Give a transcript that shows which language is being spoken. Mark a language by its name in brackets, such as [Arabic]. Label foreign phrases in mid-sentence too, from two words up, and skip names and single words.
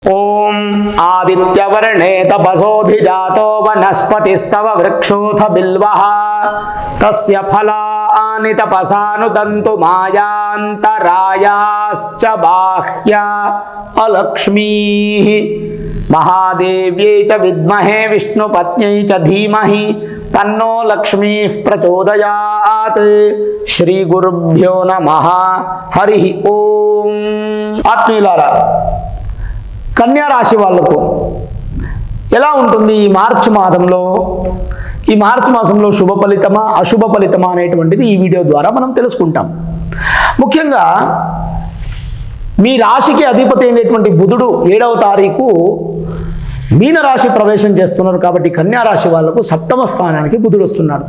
[Sanskrit] ओम आदित्यवर्णे तपसोऽधिजातो वनस्पतिस्तव वृक्षोऽथ बिल्वः तस्य फलानि तपसानुदन्तु मायान्तरायाश्च बाह्या अलक्ष्मीः महादेव्यै च विद्महे विष्णुपत्न्यै च धीमहि तन्नो लक्ष्मीः प्रचोदयात्। श्री गुरुभ्यो नमः। हरि ओम। [Telugu] आत्मीयुलारा, కన్యా రాశి వాళ్ళకు ఎలా ఉంటుంది ఈ మార్చి మాసంలో? ఈ మార్చి మాసంలో శుభ ఫలితమా అశుభ ఫలితమా అనేటువంటిది ఈ వీడియో ద్వారా మనం తెలుసుకుంటాం. ముఖ్యంగా మీ రాశికి అధిపతి అయినటువంటి బుధుడు 7వ తారీఖు మీన రాశి ప్రవేశం చేస్తున్నారు కాబట్టి కన్యా రాశి వాళ్ళకు సప్తమ స్థానానికి బుధుడు వస్తున్నాడు.